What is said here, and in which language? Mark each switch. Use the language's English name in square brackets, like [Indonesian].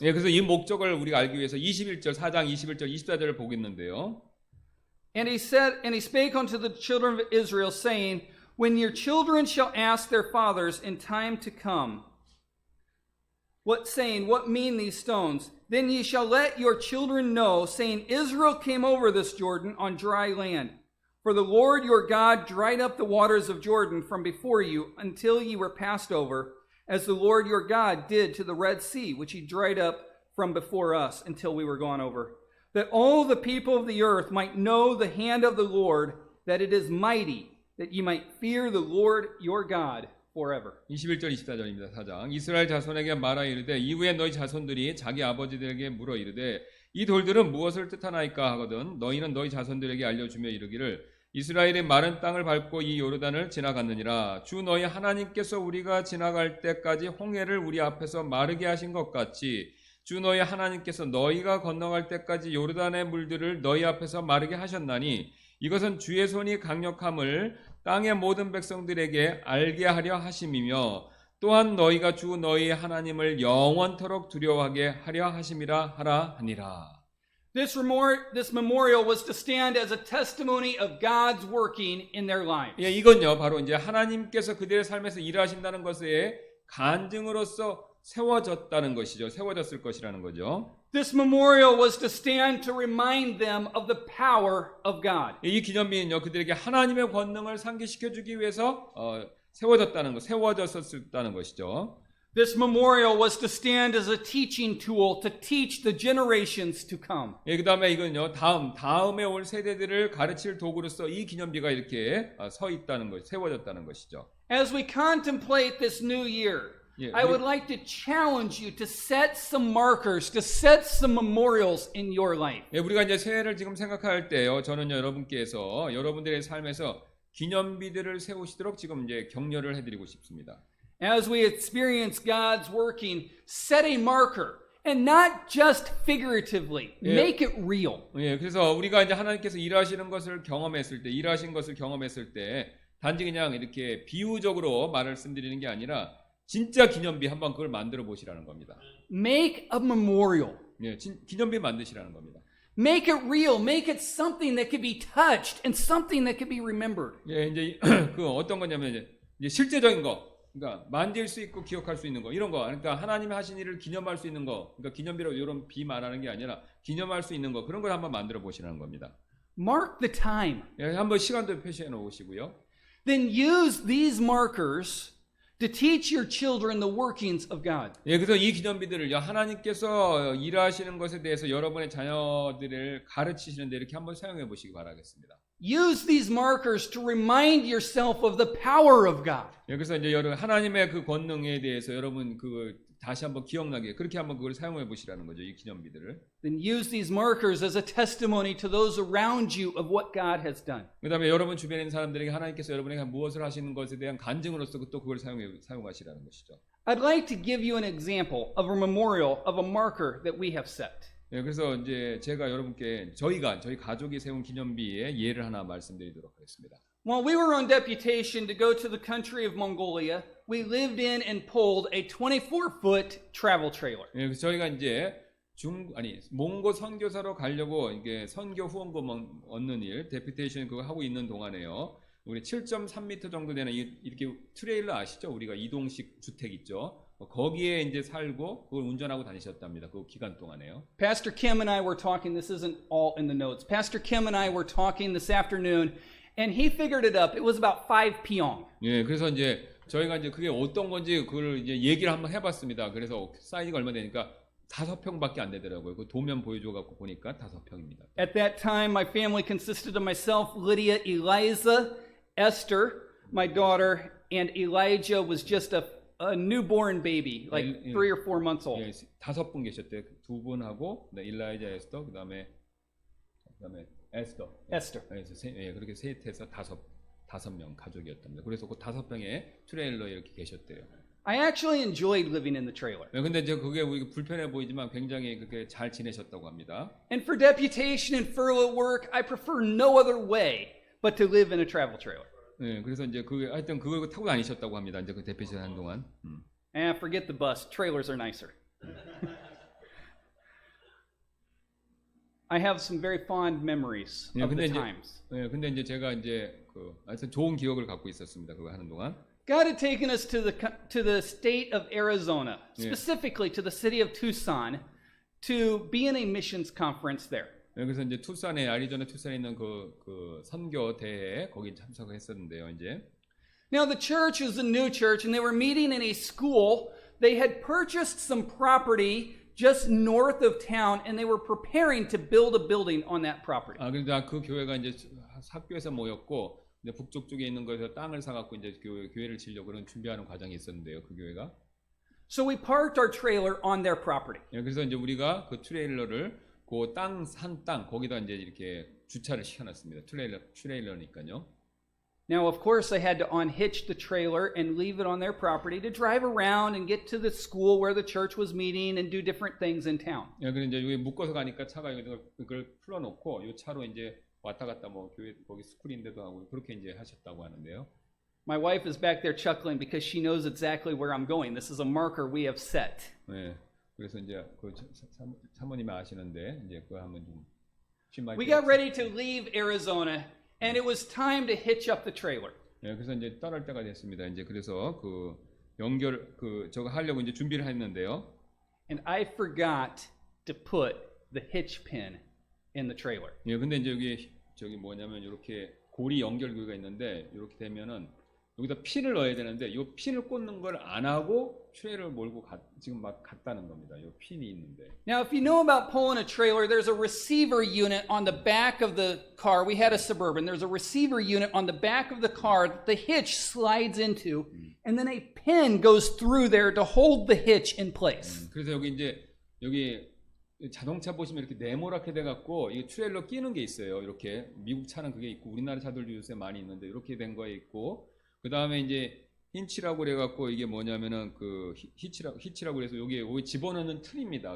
[Korean] 예, 그래서 이 목적을 우리가 알기 위해서 21절, 4장 21절, 24절을 보겠는데요. [English] And he spake unto the children of Israel, saying, When your children shall ask their fathers in time to come, what mean these stones? Then ye shall let your children know, saying, Israel came over this Jordan on dry land. For the Lord your God dried up the waters of Jordan from before you until ye were passed over, as the Lord your God did to the Red Sea, which he dried up from before us until we were gone over. That all the people of the earth might know the hand of the Lord, that it is mighty, that ye might fear the Lord your God forever. [Korean] 21절 24절입니다. 4장. 이스라엘 자손에게 말하 이르되 이후에 너희 자손들이 자기 아버지들에게 물어 이르되 이 돌들은 무엇을 뜻하나이까 하거든 너희는 너희 자손들에게 알려주며 이르기를 이스라엘이 마른 땅을 밟고 이 요르단을 지나갔느니라. 주 너희 하나님께서 우리가 지나갈 때까지 홍해를 우리 앞에서 마르게 하신 것 같이 주 너희 하나님께서 너희가 건너갈 때까지 요르단의 물들을 너희 앞에서 마르게 하셨나니 이것은 주의 손이 강력함을 땅의 모든 백성들에게 알게 하려 하심이며 또한 너희가 주 너희 하나님을 영원토록 두려워하게 하려 하심이라 하라 하니라. [English] This memorial was to stand as a testimony of God's working in their lives. [Korean] 예, 이건요 바로 이제 하나님께서 그들의 삶에서 일하신다는 것에 간증으로서 세워졌다는 것이죠. 세워졌을 것이라는 거죠. [English] This memorial was to stand to remind them of the power of God. [Korean] 이 기념비는요 그들에게 하나님의 권능을 상기시켜 주기 위해서 세워졌다는 것, 세워졌었다는 것이죠. [English] This memorial was to stand as a teaching tool to teach the generations to come. [Korean] 예, 그다음에 이건요 다음에 올 세대들을 가르칠 도구로서 이 기념비가 이렇게 서 있다는 것, 세워졌다는 것이죠. [English] As we contemplate this new year, Yeah, I would like to challenge you to set some markers, to set some memorials in your life. [Korean] 예, 우리가 이제 새해를 지금 생각할 때요, 저는 여러분께서 여러분들의 삶에서 기념비들을 세우시도록 지금 이제 격려를 해드리고 싶습니다. [English] As we experience God's working, set a marker, and not just figuratively. Yeah. Make it real. [Korean] 예, 그래서 우리가 이제 하나님께서 일하시는 것을 경험했을 때, 일하신 것을 경험했을 때, 단지 그냥 이렇게 비유적으로 말씀드리는 게 아니라 진짜 기념비 한번 그걸 만들어 보시라는 겁니다. [English] Make a memorial. [Korean] 예, 기념비 만드시라는 겁니다. [English] Make it real. Make it something that can be touched and something that can be remembered. [Korean] 예, 이제 그 어떤 거냐면 이제 실제적인 거, 그러니까 만질 수 있고 기억할 수 있는 거, 이런 거. 그러니까 하나님이 하신 일을 기념할 수 있는 거. 그러니까 기념비로 이런 비 말하는 게 아니라 기념할 수 있는 거, 그런 걸 한번 만들어 보시라는 겁니다. [English] Mark the time. [Korean] 예, 한번 시간도 표시해 놓으시고요. [English] Then use these markers to teach your children the workings of God. [Korean] 예, 그래서 이 기념비들을 하나님께서 일하시는 것에 대해서 여러분의 자녀들을 가르치시는데 이렇게 한번 사용해 보시기 바라겠습니다. [English] Use these markers to remind yourself of the power of God. [Korean] 예, 그래서 이제 여러분 하나님의 그 권능에 대해서 여러분 그 다시 한번 기억나게 그렇게 한번 그걸 사용해 보시라는 거죠. 이 기념비들을. [English] Then use these markers as a testimony to those around you of what God has done. [Korean] 그다음에 여러분 주변에 있는 사람들에게 하나님께서 여러분에게 무엇을 하시는 것에 대한 간증으로서 또 그걸 사용하시라는 것이죠. [English] I'd like to give you an example of a memorial of a marker that we have set. [Korean] 예, 그래서 이제 제가 여러분께 저희 가족이 세운 기념비의 예를 하나 말씀드리도록 하겠습니다. [English] While we were on deputation to go to the country of Mongolia, we lived in and pulled a 24-foot travel trailer. [Korean] 예, 그래서 저희가 이제 몽고 선교사로 가려고 이게 선교 후원금 얻는 일, 데피테이션 그거 하고 있는 동안에요. 우리 7.3m 정도 되는 이렇게 트레일러 아시죠? 우리가 이동식 주택 있죠. 거기에 이제 살고 그걸 운전하고 다니셨답니다. 그 기간 동안에요. [English] Pastor Kim and I were talking, this isn't all in the notes. Pastor Kim and I were talking this afternoon, and he figured it up. It was about 5 pyong. [Korean] 예, 그래서 이제 저희가 이제 그게 어떤 건지 그걸 이제 얘기를 한번 해봤습니다. 그래서 사이즈가 얼마 되니까 5평밖에 안 되더라고요. 그 도면 보여줘갖고 보니까 5평입니다. [English] At that time, my family consisted of myself, Lydia, Eliza, Esther, my daughter, and Elijah was just a newborn baby, like 3 or 4 months old. [Korean] 예, 5분 계셨대요. 2분하고 일라이자 에스더, 그다음에 에스더. [English] Esther. [Korean] 예, 그렇게 셋해서 5명 가족이었답니다. 그래서 그 5평에 트레일러에 이렇게 계셨대요. [English] I actually enjoyed living in the trailer. [Korean] 예, 근데 이제 그게 우리 불편해 보이지만 굉장히 그렇게 잘 지내셨다고 합니다. [English] And for deputation and furlough work, I prefer no other way but to live in a travel trailer. [Korean] 예, 그래서 이제 그게 하여튼 그걸 타고 다니셨다고 합니다. 이제 그 대피실 한 동안. [English] Forget the bus. Trailers are nicer. I have some very fond memories [Korean] 예, [English] of [Korean] 근데 [English] the [Korean] 이제 [English] times. [Korean] 예, 근데 이제 제가 이제 하여튼 좋은 기억을 갖고 있었습니다. 그거 하는 동안. [English] God had taken us to the state of Arizona, Yeah. specifically to the city of Tucson, to be in a missions conference there. [Korean] 예, 그래서 이제 아리조나 투싼에 있는 그 선교 대회에 거기 참석을 했었는데요. 이제 [English] Now the church is a new church, and they were meeting in a school. They had purchased some property just north of town, and they were preparing to build a building on that property. [Korean] 그러니까 그 교회가 이제 학교에서 모였고 이제 북쪽 쪽에 있는 거에서 땅을 사갖고 이제 교회를 지려고 그런 준비하는 과정이 있었는데요. 그 교회가. [English] So we parked our trailer on their property. [Korean] 예, 그래서 이제 우리가 그 트레일러를 그 산 땅 거기다 이제 이렇게 주차를 시켜놨습니다. 트레일러니까요. [English] Now, of course, I had to unhitch the trailer and leave it on their property to drive around and get to the school where the church was meeting and do different things in town. [Korean] 예, 그래 이제 여기 묶어서 가니까 차가 여기 그걸 풀어놓고 이 차로 이제 왔다 갔다 뭐 교회 거기 스쿨인데도 하고 그렇게 이제 하셨다고 하는데요. [English] My wife is back there chuckling because she knows exactly where I'm going. This is a marker we have set. [Korean] 예, 그래서 이제 그 사모님이 아시는데 이제 그거 하면 좀 [English] We got ready to leave Arizona, and it was time to hitch up the trailer. [Korean] 예, 그래서 이제 떠날 때가 됐습니다. 이제 그래서 그 저거 하려고 이제 준비를 했는데요. [English] And I forgot to put the hitch pin in the trailer. [Korean] 예, 근데 이제 저기 뭐냐면 이렇게 고리 연결고리가 있는데 이렇게 되면은 여기다 핀을 넣어야 되는데 이 핀을 꽂는 걸 안 하고 트레일러를 몰고 지금 막 갔다는 겁니다. 이 핀이 있는데. [English] Now, if you know about pulling a trailer, there's a receiver unit on the back of the car. We had a Suburban. There's a receiver unit on the back of the car that the hitch slides into, and then a pin goes through there to hold the hitch in place. [Korean] 그래서 여기 자동차 보시면 이렇게 네모랗게 돼갖고 이 트레일러 끼는 게 있어요. 이렇게 미국 차는 그게 있고 우리나라 차들도 요새 많이 있는데 이렇게 된 거에 있고 그 다음에 이제 힌치라고 그래갖고 이게 뭐냐면은 그 히치라고 그래서 여기 집어넣는 틀입니다.